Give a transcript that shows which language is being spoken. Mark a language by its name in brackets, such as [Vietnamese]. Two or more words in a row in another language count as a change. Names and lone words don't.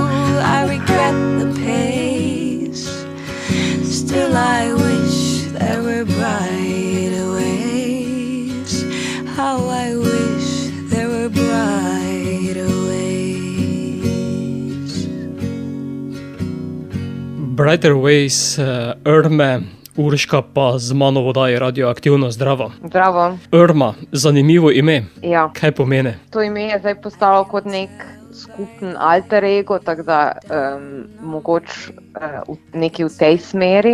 [English] I regret the pace, still I wish there were brighter ways. How I wish there were brighter ways. Brighter Ways, [Slovenian] Irme, Urška pa z mano v oddaji Radioaktivno. Zdravo. Zdravo. Irma, zanimivo ime. Ja. Kaj pomeni? To ime je zdaj postalo kot nek skupen alter ego, tako da mogoče nekaj v tej smeri.